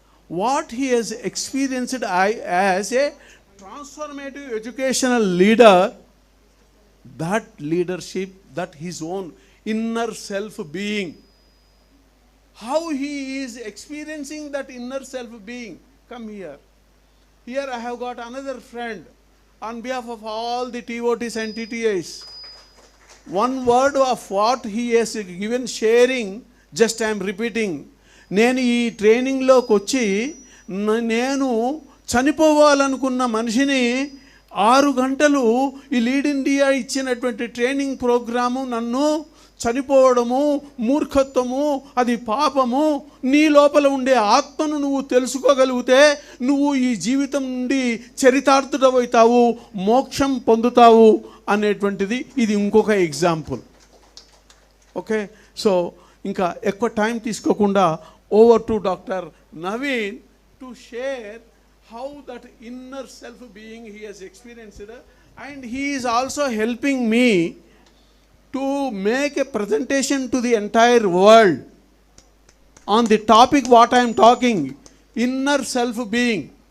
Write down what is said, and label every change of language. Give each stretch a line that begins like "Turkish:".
English: What he has experienced as a transformative educational leader, that leadership, that his own inner self-being, how he is experiencing that inner self-being. Come here. Here I have got another friend on behalf of all the TOTs and TTIs. One word of what he has given sharing, just I am repeating.
Telugu: నేను ఈ ట్రైనింగ్లోకి వచ్చి నేను చనిపోవాలనుకున్న మనిషిని 6 గంటలు ఈ lead India ఇచ్చినటువంటి training programme నన్ను చనిపోవడము, మూర్ఖత్వము, అది పాపము, నీ లోపల ఉండే ఆత్మను నువ్వు తెలుసుకోగలిగితే నువ్వు ఈ జీవితం నుండి చరితార్థుడవుతావు, మోక్షం పొందుతావు అనేటువంటిది ఇది ఇంకొక ఎగ్జాంపుల్.
English: okay, so
Telugu: ఇంకా ఎక్కువ టైం తీసుకోకుండా
English: Over to doctor Naveen to share how that inner self being he has experienced, and he is also helping me to make a presentation to the entire world on the topic what I am talking, inner self being.